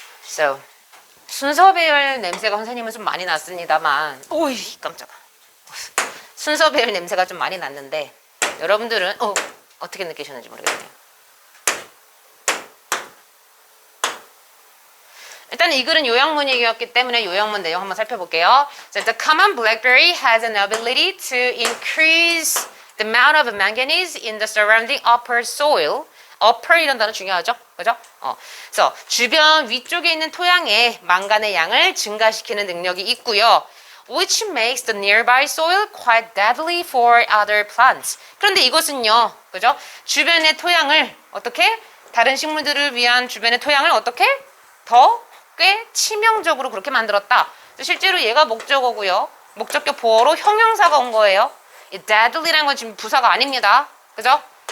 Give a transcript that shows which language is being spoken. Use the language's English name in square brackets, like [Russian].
[Korean] So, 순서 배열 냄새가 선생님은 좀 많이 났습니다만, 오이 깜짝아. 순서 배열 냄새가 좀 많이 났는데 여러분들은 어떻게 느끼셨는지 모르겠네요. 일단 이 글은 요약문이었기 때문에 요약문 내용 한번 살펴볼게요. [English] So, the common blackberry has an ability to increase the amount of manganese in the surrounding upper soil. [Korean] upper 이런 단어 중요하죠? 그죠? 그래서 주변 위쪽에 있는 토양에 망간의 양을 증가시키는 능력이 있고요. [English] Which makes the nearby soil quite deadly for other plants. [Korean] 그런데 이것은요, 그죠? 주변의 토양을 어떻게? 다른 식물들을 위한 주변의 토양을 어떻게? 더 꽤 치명적으로 그렇게 만들었다. 실제로 얘가 목적어고요. 목적격 보어로 형용사가 온 거예요. 이 deadly라는 건 지금 부사가 아닙니다. 그죠?